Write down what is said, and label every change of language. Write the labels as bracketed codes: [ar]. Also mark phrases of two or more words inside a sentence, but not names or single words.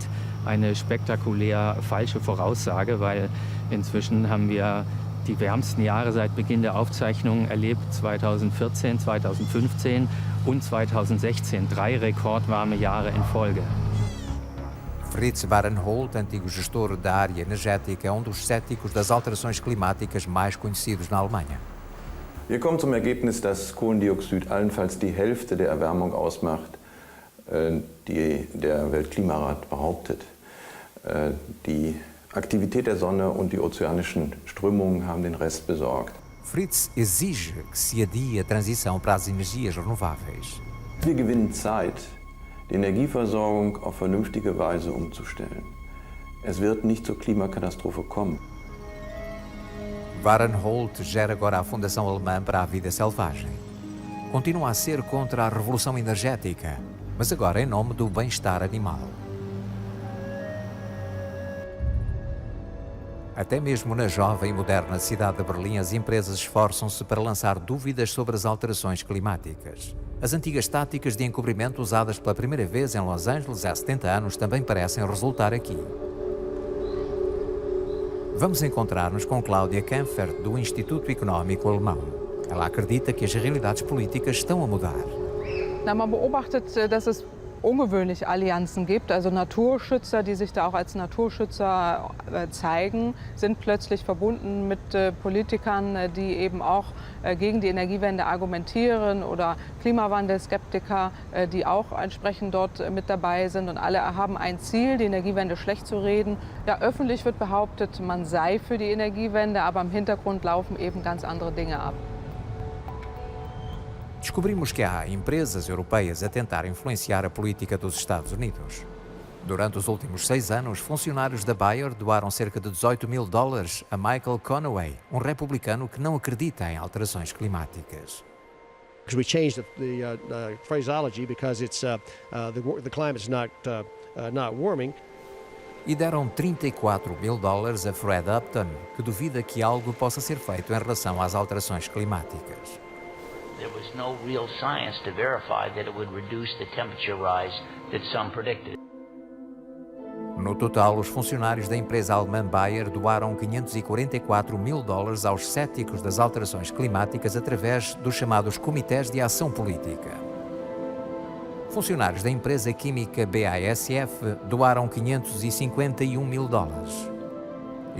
[de] Eine spektakulär falsche Voraussage, weil inzwischen haben wir die wärmsten Jahre seit Beginn der Aufzeichnungen erlebt, 2014, 2015 und 2016. 3 rekordwarme Jahre in Folge. [pt] Fritz Fahrenhold, antigo gestor da área energética, é um dos céticos das alterações climáticas mais conhecidos na Alemanha. [de] Wir kommen zum Ergebnis, dass Kohlendioxid allenfalls die Hälfte der Erwärmung ausmacht, die der Weltklimarat behauptet. Die Aktivität der Sonne und die ozeanischen Strömungen haben den Rest besorgt. Fritz exige que se adie a transição para as energias renováveis. Wir gewinnen Zeit, die Energieversorgung auf vernünftige Weise umzustellen. Es wird nicht zur Klimakatastrophe kommen. [pt] Fahrenhold gera agora a Fundação Alemã para a Vida Selvagem. Continua a ser contra a revolução energética, mas agora em nome do bem-estar animal. Até mesmo na jovem e moderna cidade de Berlim, as empresas esforçam-se para lançar dúvidas sobre as alterações climáticas. As antigas táticas de encobrimento usadas pela primeira vez em Los Angeles há 70 anos também parecem resultar aqui. Vamos encontrar-nos com Claudia Kempfert, do Instituto Económico Alemão. Ela acredita que as realidades políticas estão a mudar. [de] Man beobachtet, dass es ungewöhnliche Allianzen gibt. Also Naturschützer, die sich da auch als Naturschützer zeigen, sind plötzlich verbunden mit Politikern, die eben auch gegen die Energiewende argumentieren, oder Klimawandelskeptiker, die auch entsprechend dort mit dabei sind. Und alle haben ein Ziel, die Energiewende schlecht zu reden. Ja, öffentlich wird behauptet, man sei für die Energiewende, aber im Hintergrund laufen eben ganz andere Dinge ab. [pt] Descobrimos que há empresas europeias a tentar influenciar a política dos Estados Unidos. Durante os últimos 6 anos, funcionários da Bayer doaram cerca de $18.000 a Michael Conaway, um republicano que não acredita em alterações climáticas. [en] We changed the phraseology because it's the climate's not warming. [pt] E deram $34.000 a Fred Upton, que duvida que algo possa ser feito em relação às alterações climáticas. [en] There was no real science to verify that it would reduce the temperature rise that some predicted. [pt] No total, os funcionários da empresa alemã Bayer doaram $544.000 aos céticos das alterações climáticas através dos chamados Comitês de Ação Política. Funcionários da empresa química BASF doaram $551.000.